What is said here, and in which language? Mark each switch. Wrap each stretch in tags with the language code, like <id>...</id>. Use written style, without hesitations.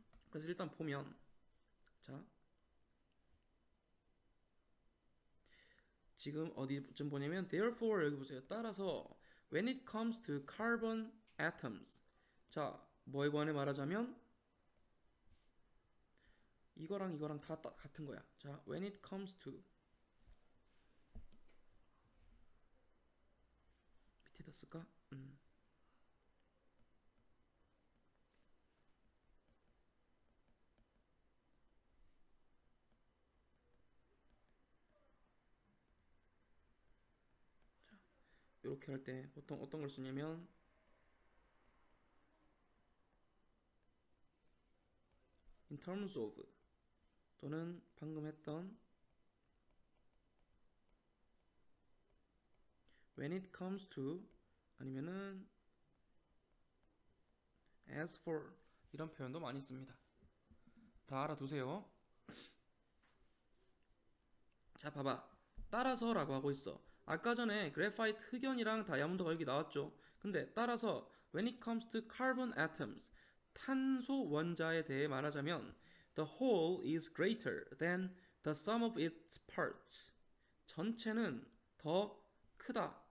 <ko>그래서 일단 보면 자 지금 어디쯤 보냐면 therefore 여기 보세요. 따라서</ko> <en>when it comes to carbon atoms</en> <ko>자 뭐에 관해 말하자면 이거랑 다 같은 거야.</ko> <en>자 when it comes to 밑에다 쓸까?</en> <ko>이렇게 할 때 보통 어떤 걸 쓰냐면</ko> <en>in terms of</en> <ko>또는 방금 했던</ko> <en>when it comes to</en> <ko>아니면은</ko> <en>as for</en> <ko>이런 표현도 많이 씁니다. 다 알아두세요. 자 봐봐 따라서라고 하고 있어. 아까 전에 그래파이트 흑연이랑 다이아몬드가 여기 나왔죠. 근데 따라서</ko> <en>when it comes to carbon atoms</en> <ko>탄소 원자에 대해 말하자면</ko> <en>the whole is greater than the sum of its parts</en> <ko>전체는 더 크다</ko>